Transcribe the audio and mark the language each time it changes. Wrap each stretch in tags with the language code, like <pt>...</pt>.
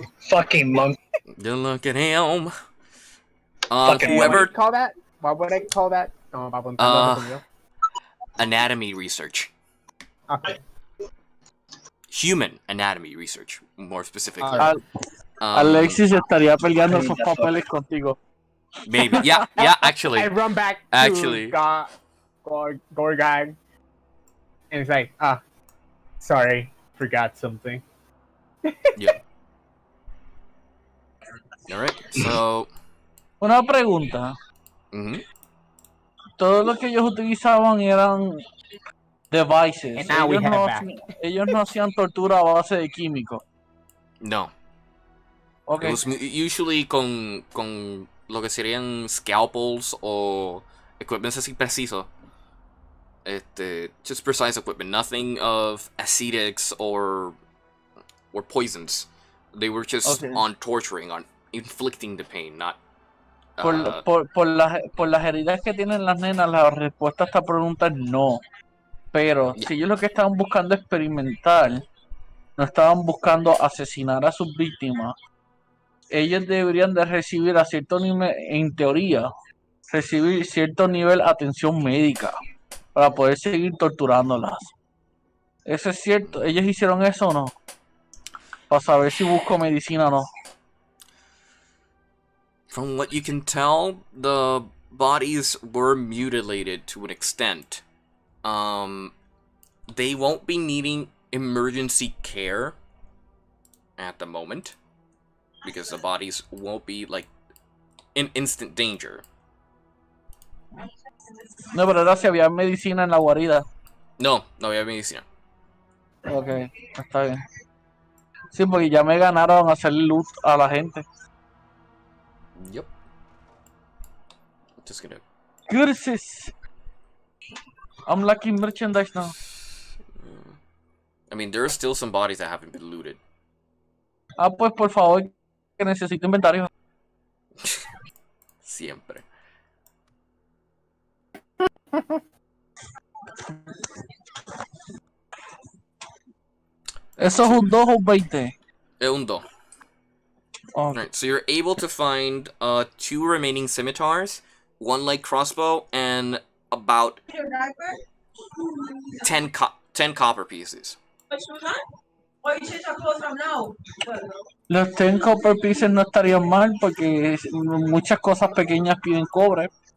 <en>Fucking monk. You look at him. Fucking What would Whoever I call that? What would I call that? No, papuntando. anatomy research, Okay. human anatomy research, more specifically. Alright.</en> <es>Alexis estaría peleando esos papeles contigo.</es> <en>Maybe. Yeah. Actually. I run back to Actually. Gorgag, and it's like, sorry, forgot something. Yeah. All right. So.</en> <es>Una pregunta. Mm-hmm. Todo lo que ellos utilizaban eran</es> <en>devices. And now we head back.</en> <es>Ellos no hacían tortura a base de químicos. No.</es> <en>Okay. It was usually</en> <es>con lo que serían scalpels o equipments así preciso.</es> <en>Just precise equipment. Nothing of acidics or poisons. They were just on torturing, on inflicting the pain, not...</en> <es>Por las heridas que tienen las nenas, la respuesta a esta pregunta es no. Pero si ellos lo que estaban buscando es experimentar, no estaban buscando asesinar a sus víctimas, ellos deberían de recibir a cierto nivel, en teoría, recibir cierto nivel de atención médica para poder seguir torturándolas. Eso es cierto. ¿Ellos hicieron eso o no? Para saber si busco medicina o no.</es> <en>From what you can tell, the bodies were mutilated to an extent. They won't be needing emergency care at the moment, because the bodies won't be, like, in instant danger.</en> <es>No, pero ahora si había medicina en la guarida. No había medicina. Ok, está bien. Sí, porque ya me ganaron hacer loot a la gente.</es> <en>Yep. Just gonna... Curses! I'm lucky merchandise now. I mean, there are still some bodies that haven't been looted.</en> <es>Ah, pues por favor, que necesito inventario. Siempre. ¿Eso es un 2 o un 20? Es un 2.</es> <en>Alright, so you're able to find 2 remaining scimitars, 1 light crossbow, and about 10 copper pieces.</en> <es>Los 10 copper pieces no estarían mal porque muchas cosas pequeñas piden cobre.</es>